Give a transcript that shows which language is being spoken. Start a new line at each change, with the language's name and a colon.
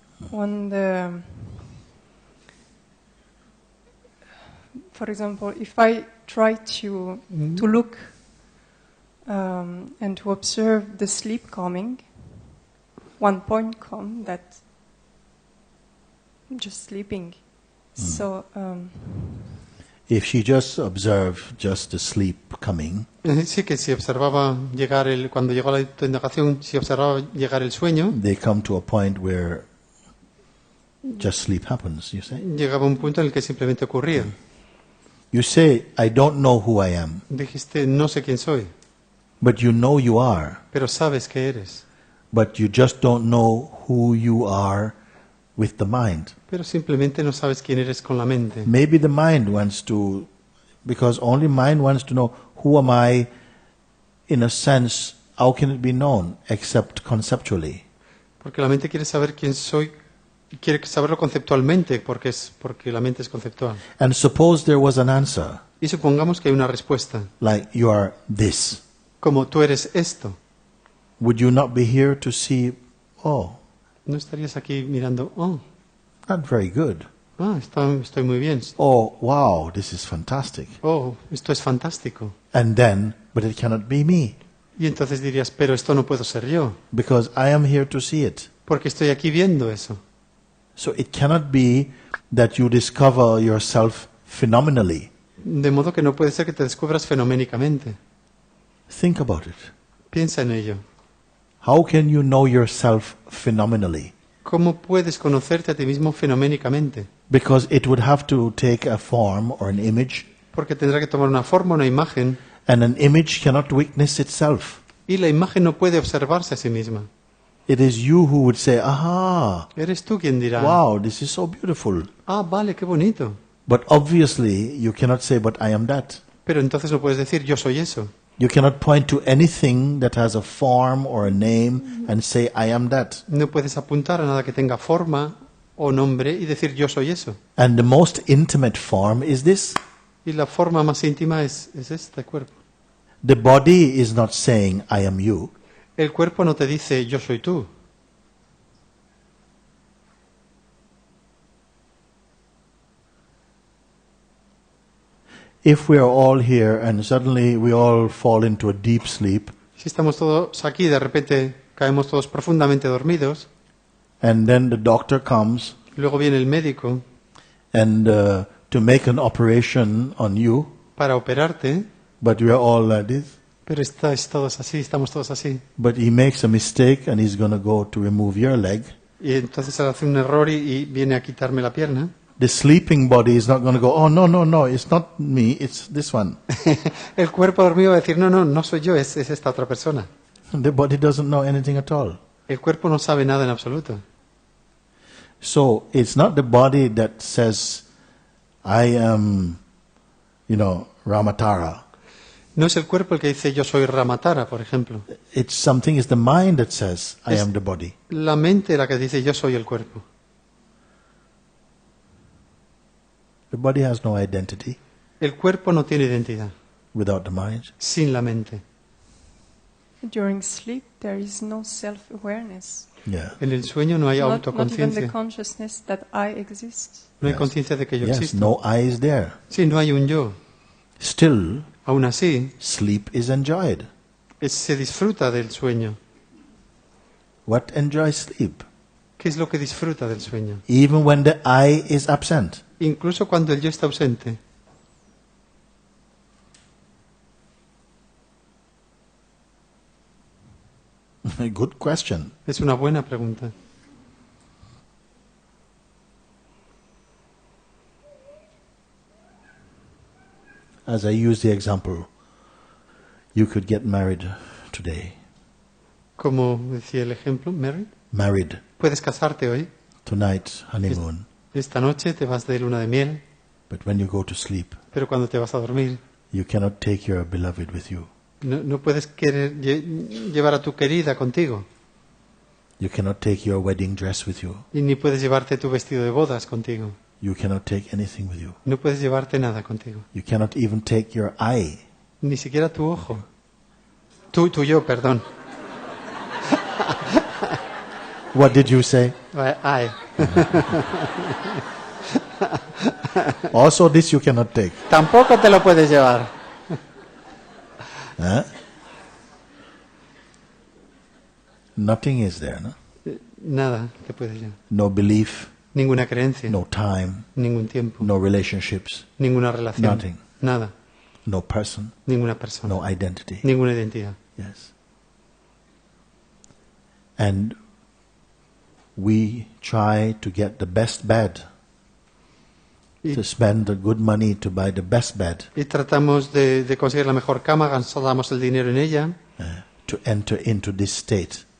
English: When for example, if I try to look and to observe the sleep coming, one point come that I'm just sleeping. So If she just observed just the sleep coming,
Spanish: sí que si observaba llegar cuando llegó a la autoindagación, si observaba llegar el sueño,
English: they come to a point where Just sleep happens, you say.
Spanish: Llegaba un punto en el que simplemente ocurría.
English: You say, I don't know who I am,
Spanish: Dijiste, no sé quién soy,
English: but you know you are.
Spanish: pero sabes que eres.
English: But you just don't know who you are with the mind.
Spanish: Pero simplemente no sabes quién eres con la mente.
English: Maybe the mind wants to, because only mind wants to know who am I, in a sense, how can it be known except conceptually?
Spanish: Porque la mente quiere saber quién soy y quiere saberlo conceptualmente porque la mente es conceptual.
English: And suppose there was an answer,
Spanish: Y supongamos que hay una respuesta,
English: like you are this.
Spanish: como tú eres esto.
English: Would you not be here to see, oh,
Spanish: No estarías aquí mirando,
English: not very good.
Spanish: estoy muy bien.
English: Oh, wow, this is fantastic.
Spanish: Esto es fantástico.
English: And then, but it cannot be me,
Spanish: Y entonces dirías, pero esto no puedo ser yo,
English: because I am here to see it.
Spanish: porque estoy aquí viendo eso.
English: So it cannot be that you discover yourself phenomenally.
Spanish: De modo que no puede ser que te descubras fenoménicamente.
English: Think about it.
Spanish: Piensa en ello.
English: How can you know yourself phenomenally?
Spanish: ¿Cómo puedes conocerte a ti mismo fenoménicamente?
English: Because it would have to take a form or an image,
Spanish: Porque tendrá que tomar una forma, una imagen,
English: and an image cannot witness itself.
Spanish: y la imagen no puede observarse a sí misma.
English: It is you who would say, aha,
Spanish: Eres tú quien dirá,
English: wow, this is so beautiful.
Spanish: vale, qué bonito.
English: But obviously, you cannot say, but I am that.
Spanish: Pero entonces no puedes decir, yo soy eso.
English: You cannot point to anything that has a form or a name and say, I am that.
Spanish: No puedes apuntar a nada que tenga forma o nombre y decir, yo soy eso.
English: And the most intimate form is this.
Spanish: Y la forma más íntima es este cuerpo.
English: The body is not saying, I am you.
Spanish: El cuerpo no te dice, yo soy tú.
English: If we are all here and suddenly we all fall into a deep sleep,
Spanish: Si estamos todos aquí, de repente caemos todos profundamente dormidos,
English: and then the doctor comes
Spanish: luego viene el médico
English: and to make an operation on you,
Spanish: para operarte,
English: but we are all like this.
Spanish: pero estáis todos así, estamos todos así.
English: But he makes a mistake and he's going to go to remove your leg.
Spanish: Y entonces él hace un error y viene a quitarme la pierna.
English: The sleeping body is not going to go, oh, no, it's not me, it's this one.
Spanish: El cuerpo dormido va a decir, no soy yo, es esta otra persona.
English: The body doesn't know anything at all.
Spanish: El cuerpo no sabe nada en absoluto.
English: So it's not the body that says, I am, Ramatara.
Spanish: No es el cuerpo el que dice, yo soy Ramatara, por ejemplo.
English: It's the mind that says, I am the body.
Spanish: La mente la que dice, yo soy el cuerpo.
English: The body has no identity
Spanish: El cuerpo no tiene identidad
English: without the mind.
Spanish: sin la mente.
English: During sleep, there is no self-awareness. Yeah.
Spanish: En el sueño no hay
English: Not even the
Spanish: autoconciencia.
English: consciousness that I exist.
Spanish: No hay
English: Yes.
Spanish: conciencia de que yo
English: Yes,
Spanish: existo.
English: no I is there.
Spanish: Sí, no hay un yo.
English: Still,
Spanish: Aún así,
English: sleep is enjoyed.
Spanish: se disfruta del sueño.
English: What enjoys sleep?
Spanish: ¿Qué es lo que disfruta del sueño?
English: Even when the I is absent.
Spanish: Incluso cuando el yo está ausente.
English: Good question.
Spanish: Es una buena pregunta.
English: As I use the example, you could get married today.
Spanish: Como decía el ejemplo, Mary,
English: Married
Spanish: puedes casarte hoy.
English: tonight, honeymoon.
Spanish: Esta noche te vas de luna de miel,
English: But when you go to sleep,
Spanish: pero cuando te vas a dormir,
English: you cannot take your beloved with you.
Spanish: no puedes querer llevar a tu querida contigo.
English: You cannot take your wedding dress with you.
Spanish: Y ni puedes llevarte tu vestido de bodas contigo.
English: You cannot take anything with you.
Spanish: No puedes llevarte nada contigo.
English: You cannot even take your eye.
Spanish: Ni siquiera tu ojo. Tu yo, perdón.
English: What did you say? Ay. Also, this you cannot take.
Spanish: Tampoco te lo puedes llevar. Huh?
English: Nothing is there, no?
Spanish: Nada te puedes llevar.
English: No belief,
Spanish: Ninguna creencia.
English: no time,
Spanish: Ningún tiempo.
English: no relationships,
Spanish: Ninguna relación.
English: Nothing.
Spanish: Nada.
English: no person,
Spanish: Ninguna persona.
English: no identity.
Spanish: Ninguna identidad.
English: Yes. And we try to get the best bed,
Spanish: Y,
English: to spend the good money to buy the best bed,
Spanish: y tratamos de conseguir la mejor cama, gastamos el dinero en ella
English: to enter into this state